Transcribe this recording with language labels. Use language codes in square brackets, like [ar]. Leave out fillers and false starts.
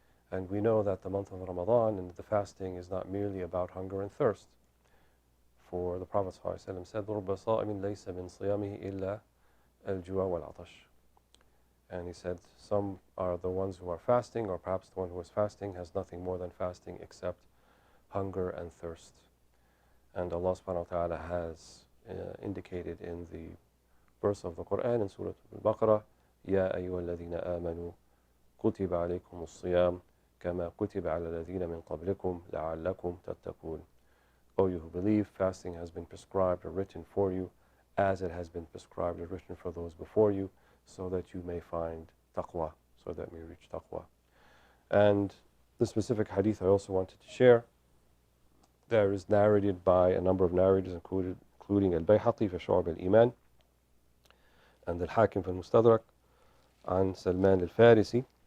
[en] And we know that the month of Ramadan and the fasting is not merely about hunger and thirst. For the Prophet ﷺ said, [ar] رُبَّ صَائِمٍ لَيْسَ مِنْ صِيَامِهِ إِلَّا الْجُوَى وَالْعَطَشِ. [en] And he said, some are the ones who are fasting, or perhaps the one who is fasting has nothing more than fasting except hunger and thirst. And Allah subhanahu wa ta'ala has indicated in the verse of the Quran in Surah Al-Baqarah, [ar] يَا أَيُّهَا الَّذِينَ آمَنُوا كُتِبَ عَلَيْكُمُ الصِّيَامُ كَمَا كُتِبَ عَلَى الَّذِينَ مِنْ قَبْلِكُمْ لَعَلَّكُمْ تَتَّقُونَ. [en] O you who believe, fasting has been prescribed or written for you as it has been prescribed or written for those before you, so that you may find taqwa, so that you may reach taqwa. And the specific hadith I also wanted to share, there is narrated by a number of narrators, including Al-Bayhaqi [ar] في شعب الإيمان [en] and Al-Hakim [ar] في المستدرك عن سلمان الفارسي